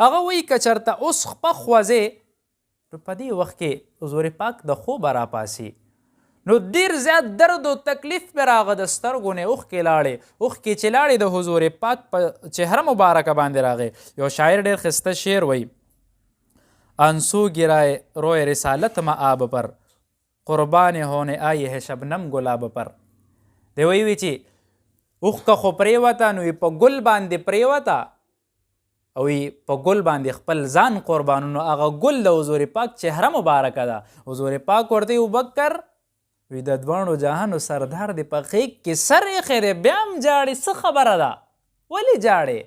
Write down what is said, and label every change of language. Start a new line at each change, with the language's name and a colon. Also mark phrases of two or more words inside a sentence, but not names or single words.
Pashto: هغه وایي که چېرته اوس خپه خوځې نو په دې وخت کې حضور پاک د خوبه راپاسي نو ډېر زیات درد او تکلیف پرې راغه، د سترګو نه اوښکې لاړې، اوښکې چې لاړې د حضور پاک په چهره مبارکه باندې راغې. یو شاعر ډېر ښایسته شعر وایي
Urdu: آنسو گرائے روئے رسالت مآب پر قربان ہونے آئی ہے شبنم گلاب پر.
Pashto: دی وی چې اوښکه خو پرېوته نو په ګل باندې پرېوته او په ګل باندې خپل ځان قربانو، نو هغه ګل د حضور پاک چهره مبارکه ده. حضور پاک ورته ابوبکر وی د دواړو جهانو سردار دی په غېږ کې سر ایښی دی بیا هم جاړې، څه خبره ده ولې جاړې؟